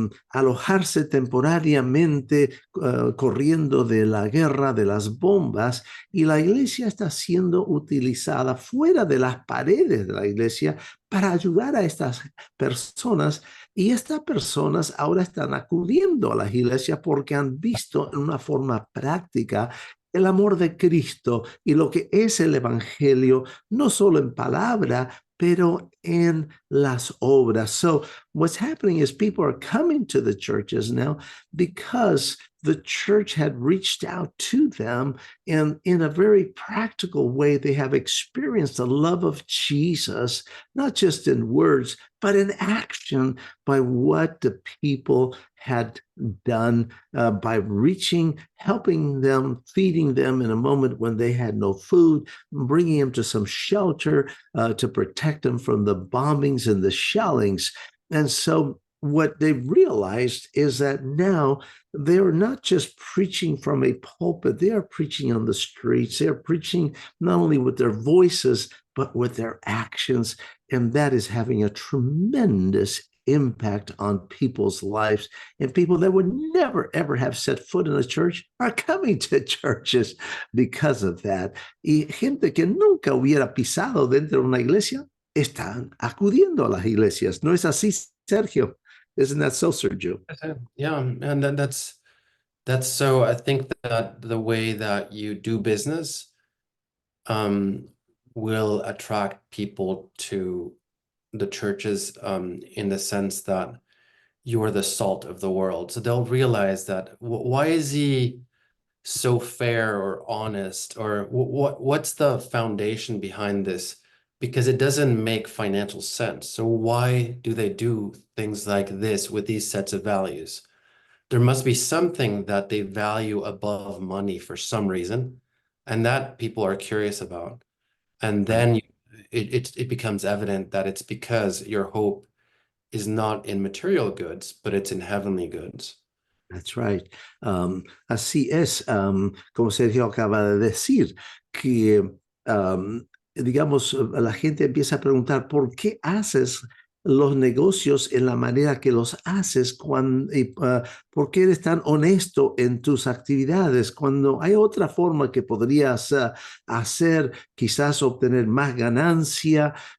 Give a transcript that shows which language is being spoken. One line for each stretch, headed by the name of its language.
Spanish: alojarse temporariamente corriendo de la guerra, de las bombas, y la iglesia está siendo utilizada fuera de las paredes de la iglesia para ayudar a estas personas, y estas personas ahora están acudiendo a las iglesias porque han visto en una forma práctica el amor de Cristo y lo que es el evangelio, no solo en palabra, pero en las obras.
English: So what's happening is people are coming to the churches now because the church had reached out to them, and in a very practical way, they have experienced the love of Jesus, not just in words, but in action by what the people had done by reaching, helping them, feeding them in a moment when they had no food, bringing them to some shelter to protect them from the bombings and the shellings. And so what they realized is that now they're not just preaching from a pulpit, they are preaching on the streets. They're preaching not only with their voices, but with their actions. And that is having a tremendous impact on people's lives. And people that would never, ever have set foot in a church are coming to churches because of that.
Spanish: Y gente que nunca hubiera pisado dentro de una iglesia están acudiendo a las iglesias. ¿No es así, Sergio?
English: Isn't that so, Sergio? Yeah, and that's so. I think that the way that you do business will attract people to the churches in the sense that you are the salt of the world. So they'll realize that why is he so fair or honest, or what's the foundation behind this? Because it doesn't make financial sense. So why do they do things like this with these sets of values? There must be something that they value above money for some reason, and that people are curious about. And then it becomes evident that it's because your hope is not in material goods, but it's in heavenly goods. That's right.
Spanish: Así es, como Sergio acaba de decir, que, digamos, la gente empieza a preguntar, ¿por qué haces los negocios en la manera que los haces? ¿Por qué eres tan honesto en tus actividades cuando hay otra forma que podrías hacer, quizás obtener más ganancia?